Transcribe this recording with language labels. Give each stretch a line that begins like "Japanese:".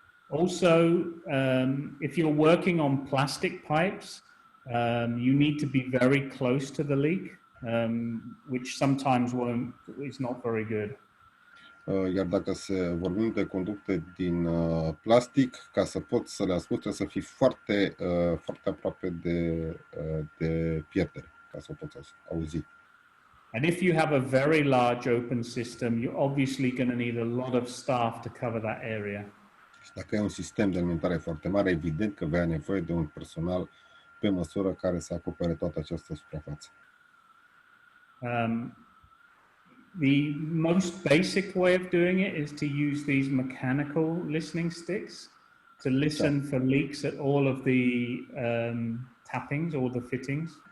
English: Also, if you're working on plastic pipes, you need to be very close to the leak, which sometimes is not very good.
Romanian: Iar dacă vorbim de conducte din plastic, ca să poți să le asculti, trebuie să fii foarte, foarte aproape de pierdere, ca să o poți auzi.
English: And if you have a very large open system, you're obviously going to need a lot of staff to cover that area.
Romanian: Și dacă ai un sistem de alimentare foarte mare, evident că vei avea nevoie de un personal pe măsură care să acopere toată această suprafață.
English: The most basic way of doing it is to use these mechanical listening sticks to listen for leaks at all of the tappings, all the fittings.